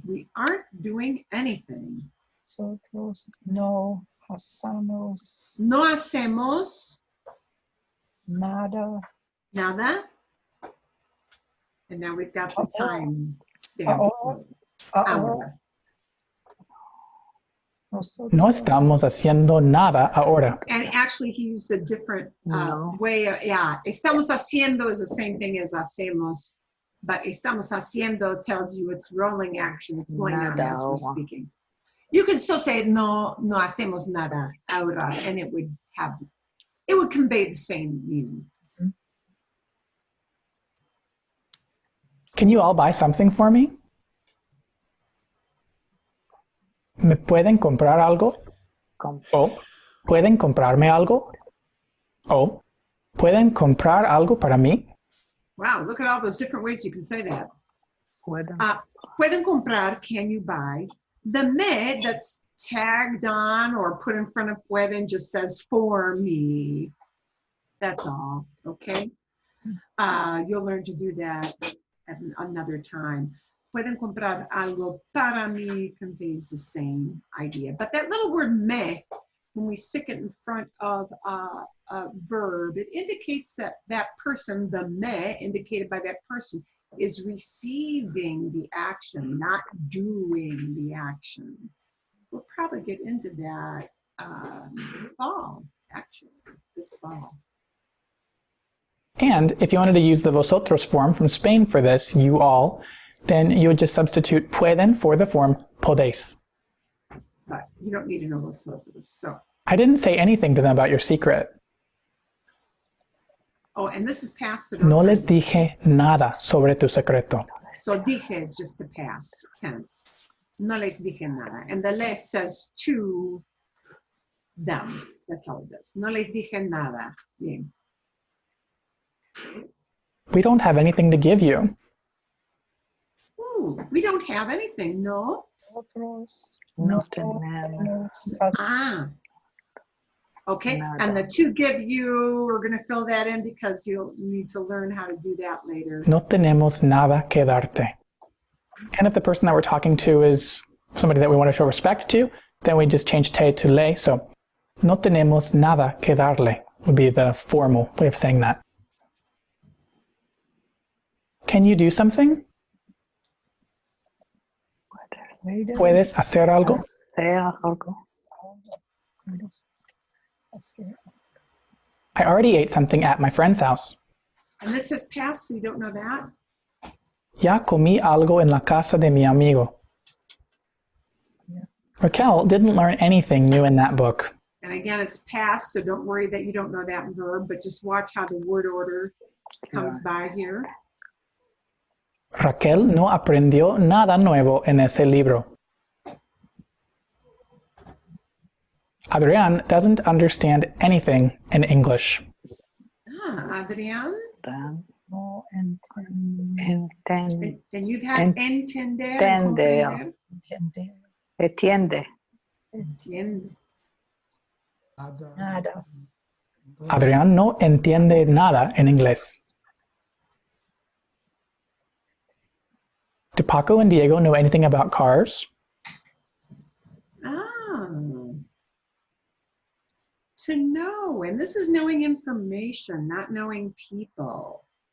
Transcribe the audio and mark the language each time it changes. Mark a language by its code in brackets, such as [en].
[en] We aren't doing anything. [es] Nosotros no hacemos No hacemos nada. nada. [en] And now we've got the time stamp. [es] Ahora. No estamos haciendo nada ahora. [en] And actually, he used a different way. [es] Estamos haciendo [en] is the same thing as hacemos, but [es] estamos haciendo [en] tells you it's rolling action. It's going on as we're speaking. You could still say [es] no hacemos nada ahora, [en] and it would convey the same meaning. Can you all buy something for me? [es] ¿Me pueden comprar algo? ¿O pueden comprarme algo? ¿O pueden comprar algo para mí? [en] Wow, look at all those different ways you can say that. [es] Pueden. Pueden comprar, [en] can you buy? The me that's tagged on or put in front of pueden just says for me. That's all, okay? You'll learn to do that at another time. [es] Pueden comprar algo para mí [en] conveys the same idea. But that little word me, when we stick it in front of a verb, it indicates that that person, the me, indicated by that person, is receiving the action, not doing the action. We'll probably get into that fall, actually, this fall. And if you wanted to use the vosotros form from Spain for this, you all, then you would just substitute pueden for the form podéis. But you don't need to know vosotros, so. I didn't say anything to them about your secret. Oh, and this is past. [es] No les dije nada sobre tu secreto. [en] So dije is just the past tense. [es] No les dije nada. [en] And the les says to them. That's all it does. [es] No les dije nada. Bien. [en] We don't have anything to give you. Ooh, we don't have anything, no? [es] Nosotros No tenemos Ah. Okay, Nada. [en] and the two give you, we're going to fill that in because you'll need to learn how to do that later. [es] No tenemos nada que darte. [en] And if the person that we're talking to is somebody that we want to show respect to, then we just change te to le. So, [es] no tenemos nada que darle [en] would be the formal way of saying that. Can you do something? [es] ¿Puedes hacer algo? Sea algo. [en] I already ate something at my friend's house. And this is past, so you don't know that? [es] Ya comí algo en la casa de mi amigo. [en] Raquel didn't learn anything new in that book. And again, it's past, so don't worry that you don't know that verb, but just watch how the word order comes by here. [es] Raquel no aprendió nada nuevo en ese libro. [en] Adrián doesn't understand anything in English. Ah, Adrián. Tan- [es] no enten- Enten- [en] And you've had entender. [es] entender. [en] And [es] entender Entiende. entiende. nada. Adrián no entiende nada en inglés. [en] Do Paco and Diego know anything about cars? Ah. To know, and this is knowing information, not knowing people.